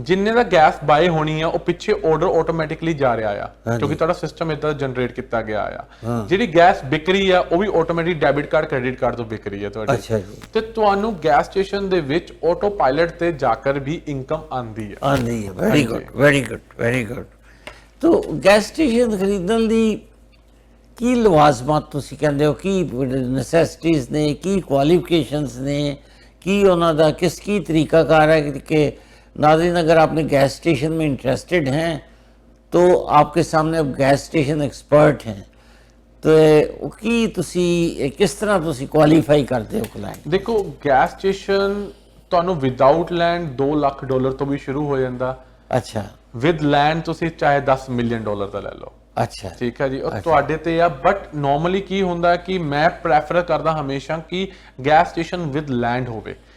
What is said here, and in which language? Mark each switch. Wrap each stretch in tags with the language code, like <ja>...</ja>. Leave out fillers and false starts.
<pa>ਜਿੰਨੇ ਦਾ gas bye ਹੋਣੀ ਆ ਉਹ ਪਿੱਛੇ ਆਰਡਰ ਆਟੋਮੈਟਿਕਲੀ ਜਾ ਰਿਹਾ ਆ ਕਿਉਂਕਿ ਤੁਹਾਡਾ ਸਿਸਟਮ ਇਦਾਂ ਜਨਰੇਟ ਕੀਤਾ ਗਿਆ ਆ। ਜਿਹੜੀ ਗੈਸ ਵਿਕ ਰਹੀ ਆ ਉਹ ਵੀ automatic debit card credit card ਤੋਂ ਵਿਕ ਰਹੀ ਆ ਤੁਹਾਡੀ। ਅੱਛਾ ਜੀ। ਤੇ ਤੁਹਾਨੂੰ ਗੈਸ ਸਟੇਸ਼ਨ ਦੇ ਵਿੱਚ ਆਟੋ ਪਾਇਲਟ ਤੇ ਜਾਕਰ ਵੀ ਇਨਕਮ ਆਂਦੀ ਹੈ।</pa> <en>Very good, very good, very good.</en> <pa>ਤੋ ਗੈਸ ਸਟੇਸ਼ਨ ਖਰੀਦਣ ਲਈ ਕੀ ਲਵਾਜ਼ਮਾਤ ਤੁਸੀਂ ਕਹਿੰਦੇ ਹੋ, ਕੀ ਨੈਸੈਸਿਟੀਜ਼ ਨੇ, ਕੀ ਕੁਆਲੀਫਿकेशंस ਨੇ, ਕੀ ਉਹਨਾਂ ਦਾ ਕੀ</pa> <hi>तरीकाकार है कि नाज़रीन अगर आपने गैस स्टेशन में इंटरेस्टेड हैं तो आपके सामने अब गैस स्टेशन एक्सपर्ट हैं तो की तुसी किस तरह तुसी क्वालीफाई करते हो क्लाइंट? देखो</hi> <pa>गैस स्टेशन ਤੁਹਾਨੂੰ ਵਿਦਆਊਟ ਲੈਂਡ $2 ਲੱਖ ਤੋਂ ਵੀ ਸ਼ੁਰੂ ਹੋ ਜਾਂਦਾ ਅੱਛਾ ਵਿਦ ਲੈਂਡ ਤੁਸੀਂ ਚਾਹੇ $10 ਮਿਲੀਅਨ ਦਾ ਲੈ ਲਓ। ਅੱਛਾ ਠੀਕ ਹੈ ਜੀ, ਉਹ ਤੁਹਾਡੇ ਤੇ ਆ। ਬਟ ਨਾਰਮਲੀ ਕੀ ਹੁੰਦਾ ਕਿ ਮੈਂ ਪ੍ਰੈਫਰ ਕਰਦਾ ਹਮੇਸ਼ਾ ਕਿ ਗੈਸ ਸਟੇਸ਼ਨ ਵਿਦ ਲੈਂਡ ਹੋਵੇ।</pa>